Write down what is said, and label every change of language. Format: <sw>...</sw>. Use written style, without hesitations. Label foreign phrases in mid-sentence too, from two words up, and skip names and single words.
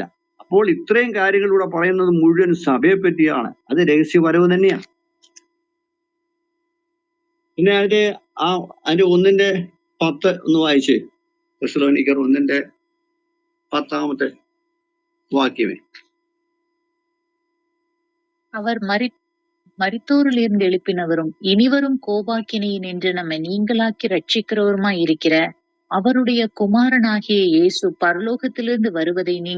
<ml>അപ്പോൾ ഇത്രയും കാര്യങ്ങൾ ഇവിടെ പറയുന്നത് മുഴുവൻ സഭയെ പറ്റിയാണ്. അത് രഹസ്യപരവ് തന്നെയാണ്. പിന്നെ അതിന്റെ 1:10 ഒന്ന് വായിച്ചേ. തെസ്സലോനിക്കർ 1:10 വാക്യമേ.</ml> <ta>அவர் மரித்தோரிலிருந்து எழுப்பினவரும் இனிவரும் கோபாக்கினையின் என்று நம்மை நீங்களாக்கி ரட்சிக்கிறவருமாய் இருக்கிற அவருடைய குமாரனாகிய இயேசு பரலோகத்திலிருந்து வருவதை</ta>